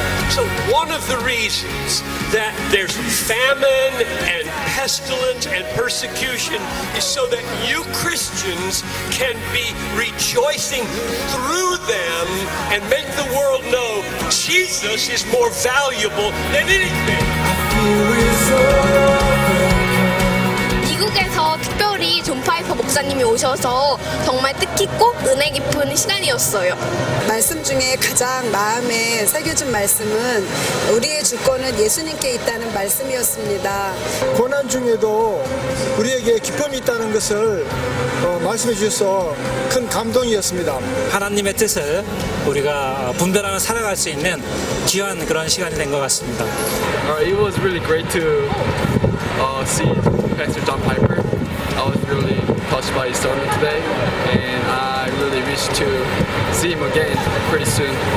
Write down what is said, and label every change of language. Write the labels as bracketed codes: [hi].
[en] So one of the reasons that there's famine and pestilence and persecution is so that you Christians can be rejoicing through them and make the world know Jesus is more valuable than anything. [ko] 미국에서 특별히 존 파이퍼 목사님이 오셔서 정말 뜻깊고 은혜 깊은 시간이었어요. 말씀 중에 가장 마음에 새겨진 말씀은 우리의 주권은 예수님께 있다는 말씀이었습니다. 고난 중에도 우리에게 기쁨이 있다는 것을 말씀해 주셔서 큰 감동이었습니다. 하나님의 뜻을 우리가 분별하며 살아갈 수 있는 귀한 그런 시간이 된 것 같습니다. [en] It was really great to see Pastor John Piper. I was really touched by his sermon today, and I really wish to see him again pretty soon.